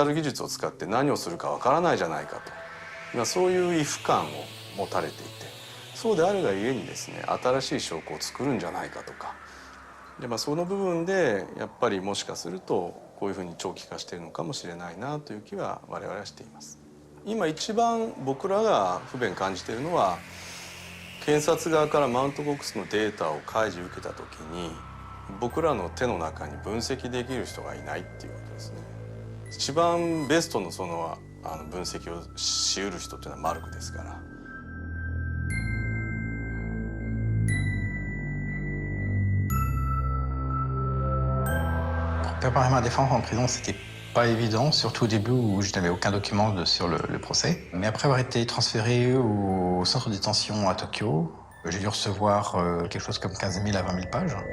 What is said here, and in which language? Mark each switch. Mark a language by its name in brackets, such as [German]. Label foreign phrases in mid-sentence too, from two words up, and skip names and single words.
[Japanese] ル技術を使って何をするかわからないじゃないかと、そういう畏怖感を持たれていて、そうであるがゆえにですね、新しい証拠を作るんじゃないかとか、でその部分でやっぱりもしかするとこういうふうに長期化しているのかもしれないなという気は我々はしています。今一番僕らが不便感じているのは、 検察側からマウントボックスのデータを開示受けた時に僕らの手の中に分析できる人がいないっていうことですね。一番ベストの分析をしうる人っていうのはマルクですから。 [French] Préparer ma défense en prison, c'était pas évident, surtout au début où je n'avais aucun document sur le procès. Mais après avoir été transféré au centre de détention à Tokyo, j'ai dû recevoir quelque chose comme 15 000 à 20 000 pages.